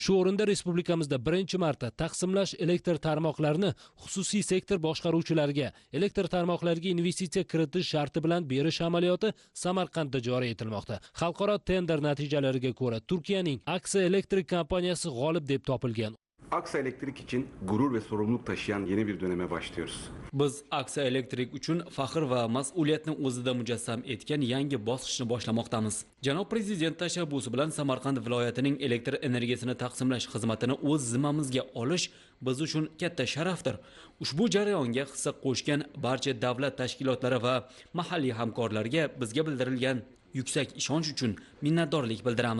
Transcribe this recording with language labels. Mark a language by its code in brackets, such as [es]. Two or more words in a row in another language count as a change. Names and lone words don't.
[uz] Shu o'rinda respublikamizda birinchi marta taqsimlash elektr tarmoqlarini xususiy sektor boshqaruvchilariga elektr tarmoqlariga investitsiya kiritish sharti bilan berish amaliyoti Samarqandda joriy etilmoqda. Xalqaro tender natijalariga ko'ra Turkiyaning Aksa Elektrik kompaniyasi g'olib deb topilgan. [tr] Aksa Elektrik için gurur ve sorumluluk taşıyan yeni bir döneme başlıyoruz. [uz] Biz Aksa Elektrik uchun faxr va mas'uliyatni o'zida mujassam etgan yangi bosqichni boshlamoqdamiz. Janob Prezident tashabbusi bilan Samarqand viloyatining elektr energiyasini taqsimlash xizmatini o'z zimmamizga olish biz uchun katta sharafdir. Ushbu jarayonga hissa qo'shgan barcha davlat tashkilotlari va mahalliy hamkorlarga bizga bildirilgan yuksak ishonch uchun minnatdorlik bildiramiz.